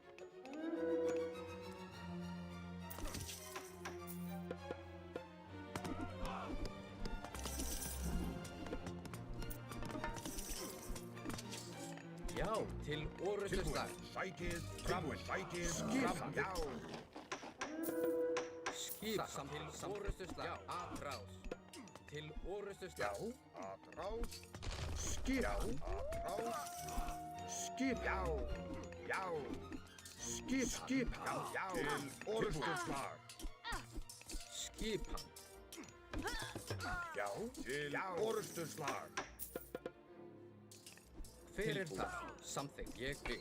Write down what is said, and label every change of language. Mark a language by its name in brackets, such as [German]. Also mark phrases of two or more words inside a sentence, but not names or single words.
[Icelandic] Já, til orrustuslag. Sækið fram, sækið fram, já. Skip til orrustuslag. Atrás. Til orrustuslag. Atrás. Skip, atrás. Skip, já, já. Skip, já, til orrustuslag. Skipan. Já, til orrustuslag. Hver er það? Samþykkt. Ég vil.